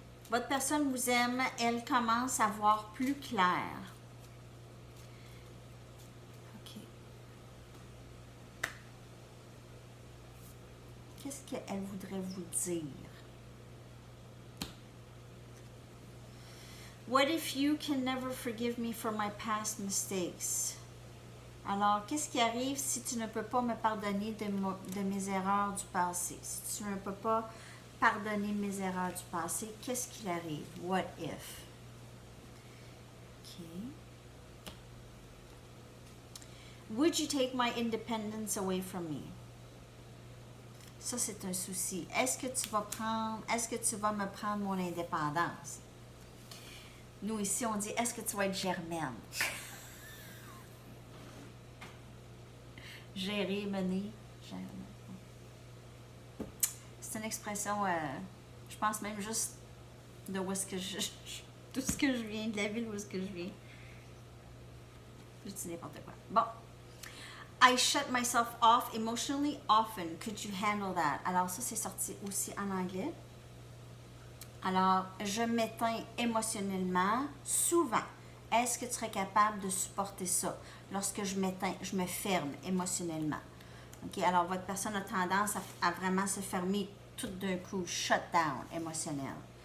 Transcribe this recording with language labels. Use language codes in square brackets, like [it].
[fr] Votre personne vous aime. Elle commence à voir plus clair. OK. Qu'est-ce qu'elle voudrait vous dire? [en] What if you can never forgive me for my past mistakes? [fr] Alors, qu'est-ce qui arrive si tu ne peux pas me pardonner de mes erreurs du passé? Si tu ne peux pas pardonner mes erreurs du passé, qu'est-ce qu'il arrive? [en] What if? OK. Would you take my independence away from me? [fr] Ça, c'est un souci. Est-ce que tu vas me prendre mon indépendance? Nous, ici, on dit, est-ce que tu vas être Germaine? Gérer, mener. C'est une expression, je pense même juste de où est-ce que tout ce que je viens, de la ville où est-ce que je viens. Je dis n'importe quoi. Bon. [en] I shut myself off emotionally often. Could you handle that? [fr] Alors, ça, c'est sorti aussi en anglais. Alors, je m'éteins émotionnellement souvent. Est-ce que tu serais capable de supporter ça? Lorsque je m'éteins, je me ferme émotionnellement. OK? Alors, votre personne a tendance à vraiment se fermer tout d'un coup, shut down émotionnel.